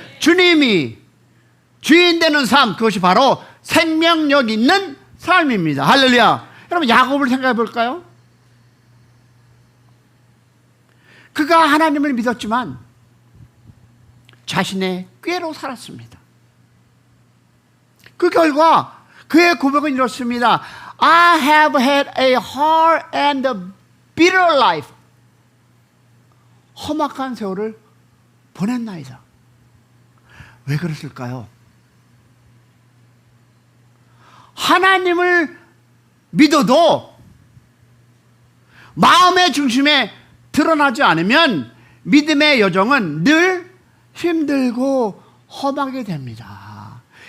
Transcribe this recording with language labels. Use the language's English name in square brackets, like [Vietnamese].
[Korean] 주님이 주인 되는 삶, 그것이 바로 생명력 있는 삶입니다. 할렐루야. 여러분, 야곱을 생각해 볼까요? 그가 하나님을 믿었지만 자신의 꾀로 살았습니다. 그 결과 그의 고백은 이렇습니다. [English] I have had a hard and bitter life. [Korean] 험악한 세월을 보냈나이다. 왜 그랬을까요? 하나님을 믿어도 마음의 중심에 드러나지 않으면 믿음의 여정은 늘 힘들고 험하게 됩니다.